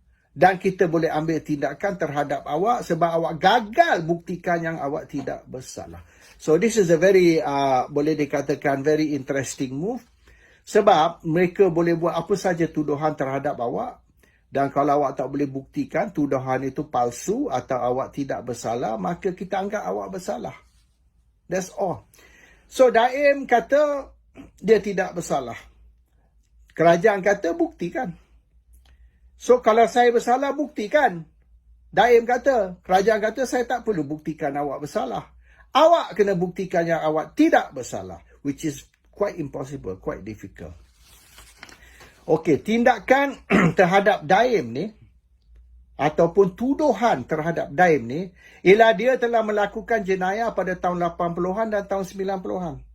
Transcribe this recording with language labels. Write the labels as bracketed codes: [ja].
[ms] Dan kita boleh ambil tindakan terhadap awak sebab awak gagal buktikan yang awak tidak bersalah. [en] So this is a very, [ms] boleh dikatakan [en] very interesting move. [ms] Sebab mereka boleh buat apa saja tuduhan terhadap awak. Dan kalau awak tak boleh buktikan tuduhan itu palsu atau awak tidak bersalah, maka kita anggap awak bersalah. [en] That's all. [ms] So Daim kata dia tidak bersalah. Kerajaan kata buktikan. So kalau saya bersalah, buktikan. Daim kata, kerajaan kata saya tak perlu buktikan awak bersalah. Awak kena buktikan yang awak tidak bersalah. [en] Which is quite impossible, quite difficult. [ms] Okey, tindakan terhadap Daim ni ataupun tuduhan terhadap Daim ni ialah dia telah melakukan jenayah pada tahun 80-an dan tahun 90-an.